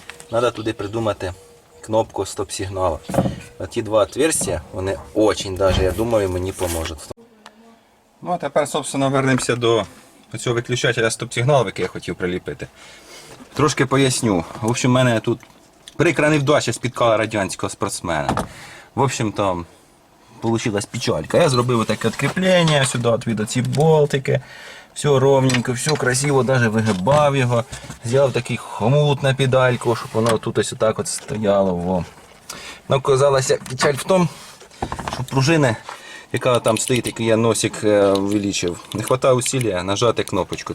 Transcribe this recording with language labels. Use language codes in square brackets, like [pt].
[uk] Треба туди придумати кнопку стоп-сигналу. Ті два отверстия, вони [ru] очень даже, [uk] я думаю, мені поможуть. Ну а тепер, собственно, вернемося до цього виключателя стоп-сигналу, який я хотів приліпити. Трошки поясню. В общем, в мене тут прикра невдача спіткала радянського спортсмена. [ru] В общем-то, получилась печалька. [uk] Я зробив таке відкріплення, сюди відвідав ці болтики. Все ровненько, все красиво, навіть вигибав його. Зробив такий хомут на педальку, щоб воно тут ось отак от стояло. Во. Но оказалася печаль в тому, що пружини, яка там стоїть, який я носик увеличив, не вистачає усилля нажати кнопочку.